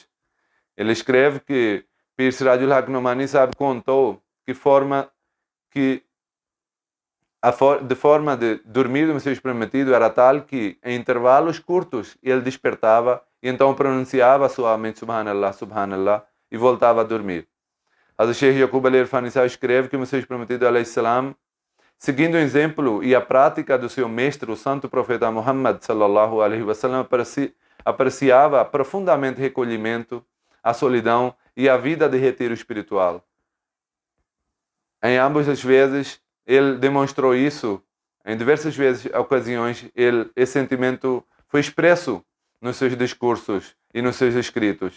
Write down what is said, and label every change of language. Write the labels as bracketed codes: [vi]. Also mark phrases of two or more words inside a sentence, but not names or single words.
[pt] Ele escreve que Pir Sirajul Haq Nomani Sahib contou que de forma de dormir do Messias prometido era tal que, em intervalos curtos, ele despertava e então pronunciava suavemente [ar] سبحان الله سبحان الله [pt] e voltava a dormir. Hazrat Sheikh Yaqub Ali Irfani Sahib escreve que o Messias prometido, [ar] عليه السلام, [pt] seguindo o exemplo e a prática do seu mestre, o santo profeta Muhammad [ar] صلى الله عليه وسلم, [pt] apreciava profundamente recolhimento, a solidão e a vida de retiro espiritual. Em ambas as vezes, ele demonstrou isso, em diversas ocasiões, esse sentimento foi expresso nos seus discursos e nos seus escritos.